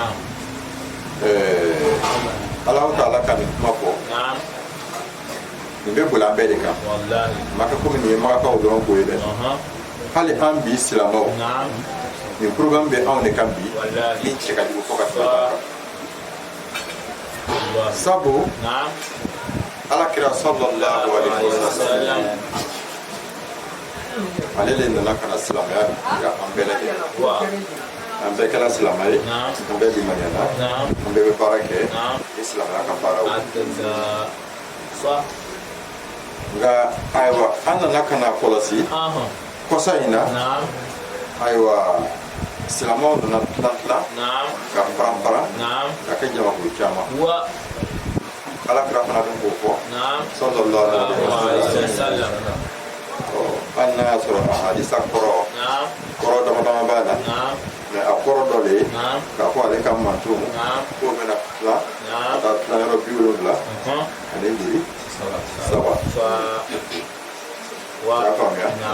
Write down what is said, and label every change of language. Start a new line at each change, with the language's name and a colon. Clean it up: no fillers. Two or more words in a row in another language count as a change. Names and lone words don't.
Bambara: Alahu Taala ka nin kuma fɔ nin bɛ boli an bɛɛ de kan ma kɛ komi nin ye magakaw dɔrɔn ko ye dɛ hali an bi silamɛw nin programme bɛ anw de kan bi min cɛ ka jugu fɔ ka tɛmɛ kan sabu Alakira
Arabic: صلى الله عليه وسلم
Bambara: ale de nana ka na silamɛya dira an bɛɛ lajɛlen an bɛɛ kɛra silamɛ ye an bɛɛ limaniyana an bɛɛ bɛ baara kɛ ni silamɛya ka baaraw nka ayiwa an nana ka na kɔlɔsi kɔsa in na ayiwa silamɛw nana tilan ka faran ka kɛ jamakulu caman Alakira fana bɛ k'o fɔ
Arabic: صلى الله عليه وسلم
Bambara: hali n'a y'a sɔrɔ a hadisa kɔrɔ dama b'a la mais a kɔrɔ dɔ de ye k'a fɔ ale ka manto k'o bɛna tilan ka taa tilan yɔrɔ 70 ani jiri 3 y'a faamuya